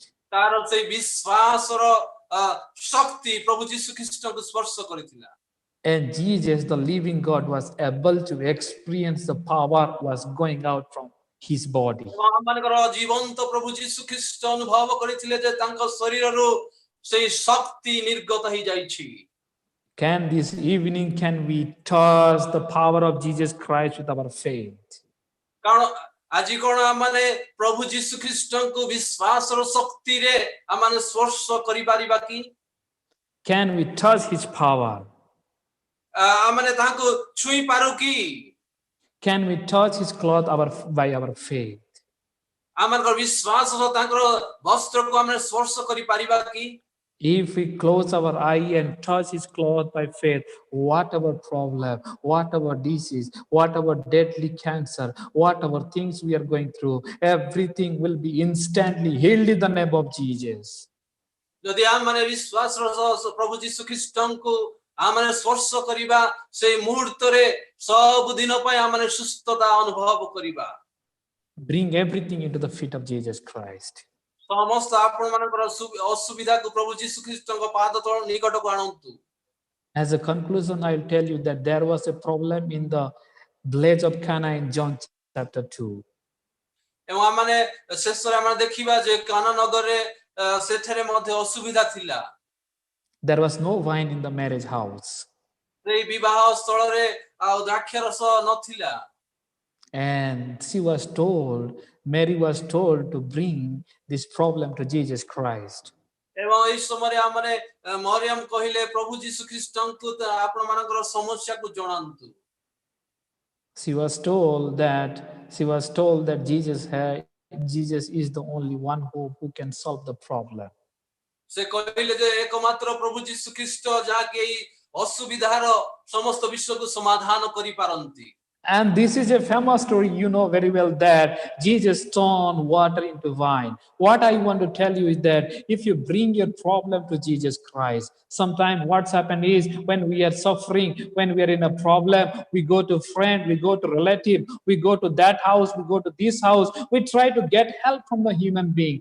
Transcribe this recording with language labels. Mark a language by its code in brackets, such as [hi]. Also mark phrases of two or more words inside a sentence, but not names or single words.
[or] ତାର ସେଇ ବିଶ୍ୱାସର ଶକ୍ତି ପ୍ରଭୁ ଯୀଶୁ ଖ୍ରୀଷ୍ଟଙ୍କୁ ସ୍ପର୍ଶ କରିଥିଲା। [en] And Jesus, the living God, was able to experience the power was going out from his body. [or] ଆମମାନଙ୍କର ଜୀବନ୍ତ ପ୍ରଭୁ ଯୀଶୁ ଖ୍ରୀଷ୍ଟ ଅନୁଭବ କରିଥିଲେ ଯେ ତାଙ୍କ ଶରୀରରୁ ସେଇ ଶକ୍ତି ନିର୍ଗତ ହେଇଯାଇଛି। [en] Can this evening can we touch the power of Jesus Christ with our faith? [or] କାରଣ ଆଜି କଣ ଆମମାନେ ପ୍ରଭୁ ଯୀଶୁ ଖ୍ରୀଷ୍ଟଙ୍କୁ ବିଶ୍ୱାସର ଶକ୍ତିରେ ଆମମାନେ ସ୍ପର୍ଶ କରିପାରିବା କି? [en] Can we touch his power? [or] ଆମମାନେ ତାଙ୍କୁ ଛୁଇଁ ପାରୁ କି? [en] Can we touch his cloth by our faith? [or] ଆମମାନଙ୍କର ବିଶ୍ୱାସ ସହ ତାଙ୍କର ବସ୍ତ୍ରକୁ ଆମେ ସ୍ପର୍ଶ କରିପାରିବା କି? [en] If we close our eye and touch his cloth by faith, whatever problem, whatever disease, whatever deadly cancer, whatever things we are going through, everything will be instantly healed in the name of Jesus. [or] ଯଦି ଆମମାନେ ବିଶ୍ୱାସର ସହ ପ୍ରଭୁ ଯୀଶୁ ଖ୍ରୀଷ୍ଟଙ୍କୁ ଆମମାନେ ସ୍ପର୍ଶ କରିବା ସେଇ ମୁହୂର୍ତ୍ତରେ ସବୁ ଦିନ ପାଇଁ ଆମମାନେ ସୁସ୍ଥତା ଅନୁଭବ କରିବା। [en] Bring everything into the feet of Jesus Christ. [or] ସମସ୍ତ ଆପଣମାନଙ୍କର ଅସୁବିଧାକୁ ପ୍ରଭୁ ଯୀଶୁ ଖ୍ରୀଷ୍ଟଙ୍କ ପାଦ ତଳ ନିକଟକୁ ଆଣନ୍ତୁ। [en] As a conclusion, I'll tell you that there was a problem in the village of Cana in John chapter 2. [or] ଏବଂ ଆମମାନେ ଶେଷରେ ଆମେ ଦେଖିବା ଯେ କାନା ନଗରରେ ସେଠାରେ ମଧ୍ୟ ଅସୁବିଧା ଥିଲା। [en] There was no wine in the marriage house. [or] ସେଇ ବିବାହ ସ୍ଥଳରେ ଆଉ ଦ୍ରାକ୍ଷାରସ ନଥିଲା। [en] And Mary was told to bring this problem to Jesus Christ. [or] ଏବଂ ଏହି ସମୟରେ ଆମମାନେ ମରିୟମ କହିଲେ ପ୍ରଭୁ ଯୀଶୁ ଖ୍ରୀଷ୍ଟଙ୍କୁ ଆପଣମାନଙ୍କର ସମସ୍ୟାକୁ ଜଣାନ୍ତୁ। [en] She was told that Jesus is the only one who can solve the problem. [or] ସେ କହିଲେ ଯେ ଏକମାତ୍ର ପ୍ରଭୁ ଯୀଶୁ ଖ୍ରୀଷ୍ଟ ଯାହାକି ଏହି ଅସୁବିଧାର ସମସ୍ତ ବିଷୟକୁ ସମାଧାନ କରିପାରନ୍ତି। [en] And this is a famous story, you know very well, that Jesus turned water into wine. What I want to tell you is that if you bring your problem to Jesus Christ, sometimes what's happened is when we are suffering, when we are in a problem, we go to friend, we go to relative, we go to that house, we go to this house, we try to get help from the human being.